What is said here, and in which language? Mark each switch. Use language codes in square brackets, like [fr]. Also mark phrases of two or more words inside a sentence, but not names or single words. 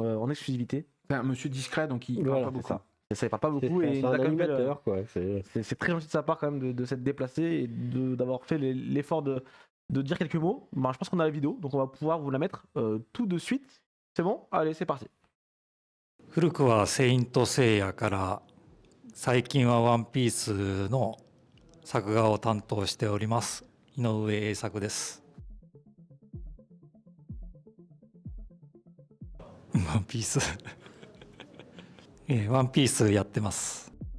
[fr] en exclusivité. C'est un monsieur discret, donc il parle Voilà, pas c'est beaucoup. ça. Ça ne parle pas beaucoup C'est et il un nous a quand même fait animateur, quoi. c'est très gentil de sa part quand même de s'être déplacé et d'avoir fait l'effort de dire quelques mots. Je pense qu'on a la vidéo, donc on va pouvoir vous la mettre tout de suite. C'est bon? Allez, c'est parti. [ja] 古くはセイントセイヤから最近はワンピースの作画を担当しております井上栄作です。ワンピースワンピースやってます。